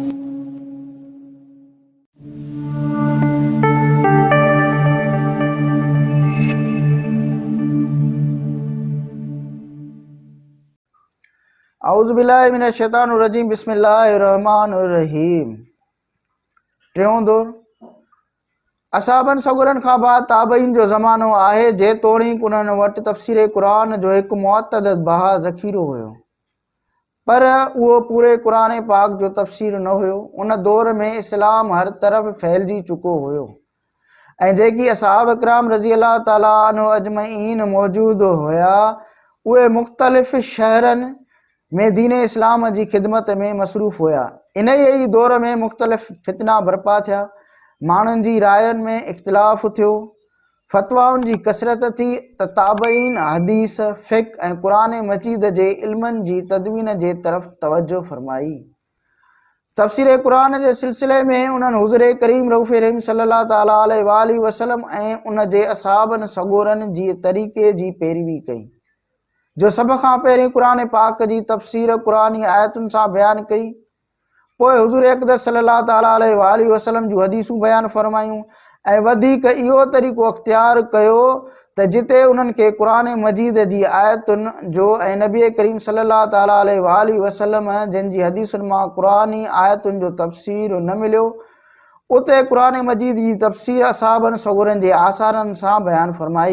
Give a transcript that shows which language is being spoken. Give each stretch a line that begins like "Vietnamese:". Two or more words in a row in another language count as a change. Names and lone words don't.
Arabic: اعوذ باللہ من الشیطان الرجیم. بسم اللہ الرحمن الرحیم.
Sindhi: ٹیوں دور اصحابن سگرن خان بعد تابعین جو زمانو آہے جے توڑیک انہن وٹ تفسیر قرآن جو ایک معتدد بہا ذخیرو ہوئو، پر وہ پورے قرآن پاک جو تفسیر نہ ہوئو. ان دور میں اسلام ہر طرف پھیلجی چکو ہوئو ऐं जेकी असहाब इकराम
Arabic: رضي الله تعالى عنه أجمعين
Sindhi: मौजूद हुया उहे मुख़्तलिफ़ शहरनि में दीन इस्लाम जी ख़िदमत में मसरूफ़ हुया. इन ई दौर में मुख़्तलिफ़ फितना बर्पा थिया, माण्हुनि जी रायनि में इख़्तिलाफ़ थियो, फ़तवाउनि जी कसरत थी त ताबईन हदीस फ़िक़्ह ऐं क़ुरान मजीद जे इल्मनि जी तदवीन जे तरफ़ तवज्जो फरमाई. तफ़सीर क़ुरान जे सिलसिले में उन्हनि हुज़ूर करीम रऊफ़ रहीम
Arabic: صلى الله تعالى عليه وسلم
Sindhi: ऐं उन जे असहाबनि सगोरनि जी तरीक़े जी पैरवी कई, जो सभ खां पहिरीं क़ुरान पाक जी तफ़सीर क़ुरानी आयतुनि सां बयानु कई. पोइ हुज़ूर अक़दस
Arabic: صلى الله تعالى عليه وسلم
Sindhi: जूं हदीसूं बयानु फरमायूं ऐं वधीक इहो तरीक़ो अख़्तियार कयो त जिते उन्हनि खे क़ुरान मजीद जी आयतुनि जो ऐं नबी करीम
Arabic: صلى الله تعالى عليه وسلم
Sindhi: जिन जी हदीसुनि मां क़ुरानी आयतुनि जो तफ़सीर न मिलियो, उते क़ुरान मजीद जी तफ़सीर असहाबनि सगोरनि जे आसारनि सां बयानु फरमाई.